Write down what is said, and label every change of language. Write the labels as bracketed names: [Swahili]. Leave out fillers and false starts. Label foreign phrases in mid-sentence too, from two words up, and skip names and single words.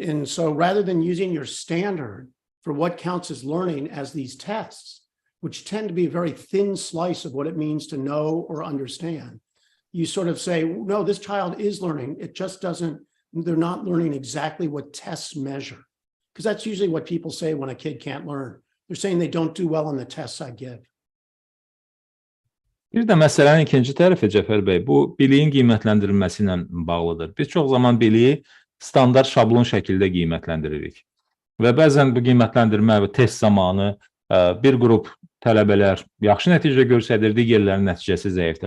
[English] And so rather than using your standard for what counts as learning as these tests, which tend to be a very thin slice of what it means to know or understand, you sort of say, no, this child is learning. It just they're not learning exactly what tests measure. Because that's usually what people say when a kid can't learn. They're saying they don't do well on the tests I give. [Azerbaijani] Bir də məsələnin ikinci tərəfi, Cəfər bəy, bu biliyin qiymətləndirilməsi ilə bağlıdır. Biz çox zaman biliyi standart şablon şəkildə qiymətləndiririk. Və bəzən bu qiymətləndirmə və test zamanı bir qrup tələbələr yaxşı nəticə göstərir, digərlərinin nəticəsi zəifdir.